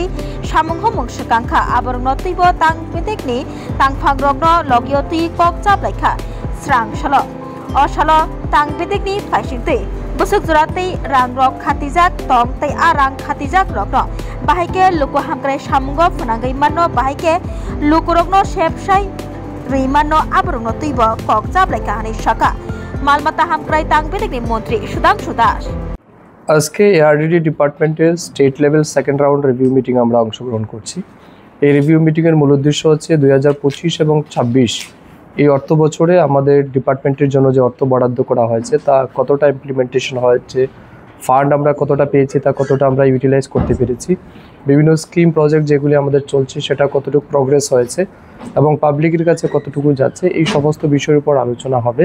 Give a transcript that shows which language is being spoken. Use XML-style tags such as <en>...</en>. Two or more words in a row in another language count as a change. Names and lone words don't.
<trp>samung homung sekangkha abornoti bo tangbetekni tangphangrokno logioti kok jamlaikha Srangshalo ashalo tangbetekni faisingtei busuk juratei rangrok khatijak tong tei arang khatijak rokno bahaike luku hamkrai samungo phanangai manno bahaike lukurokno sepsai rimanno aborno tuibo kok jamlaika hani shaka malmata hamkrai tangbetekni মন্ত্রী সুধাংশু দাস</trp> <bn>আজকে</bn> <en>ARDD department's state level second round review meeting</en> <bn>আমরা অংশগ্রহণ করছি। এই</bn> <en>review meeting</en> <bn>এর মূল উদ্দেশ্য হচ্ছে 2025 এবং 26 এই অর্থ বছরে আমাদের ডিপার্টমেন্টের জন্য যে অর্থ বরাদ্দ করা হয়েছে তা কতটা ইমপ্লিমেন্টেশন হয়েছে, ফান্ড আমরা কতটা পেয়েছি, তা কতটা আমরা ইউটিলাইজ করতে পেরেছি, বিভিন্ন</bn> <en>scheme project</en> <bn>যেগুলি আমাদের চলছে সেটা কতটুকু প্রোগ্রেস হয়েছে এবং পাবলিকের কাছে কতটুকু যাচ্ছে, এই সমস্ত বিষয়ের উপর আলোচনা হবে।</bn>